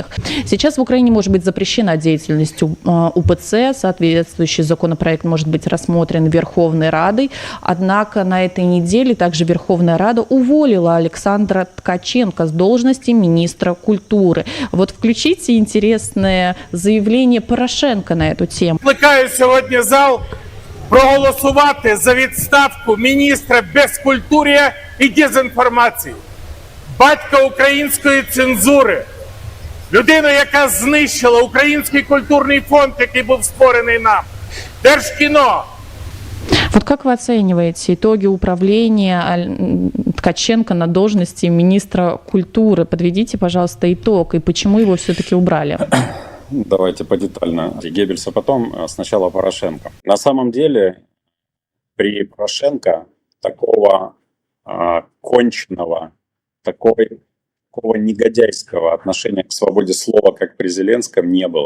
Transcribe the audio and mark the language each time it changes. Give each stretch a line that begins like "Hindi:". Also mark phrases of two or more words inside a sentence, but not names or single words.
Russian: Сейчас в Украине может быть запрещена деятельность УПЦ, соответствующий законопроект может быть рассмотрен Верховной Радой. Однако на этой неделе также Верховная Рада уволила Александра Ткаченко с должности министра культуры. Вот включите интересное заявление Порошенко на эту тему.
Ukrainian: Закликаю сьогодні зал проголосувати за відставку міністра безкультур'я і дезінформації, батька української цензури, людину, яка знищила український культурний фонд, який був створений нам, Держкіно.
Russian: Вот как вы оцениваете итоги управления Ткаченко на должности министра культуры? Подведите, пожалуйста, итог, и почему его все-таки убрали? Давайте подетально. Геббельс, а потом сначала Порошенко. На самом деле при Порошенко такого конченного, такого негодяйского отношения к свободе слова, как при Зеленском, не было.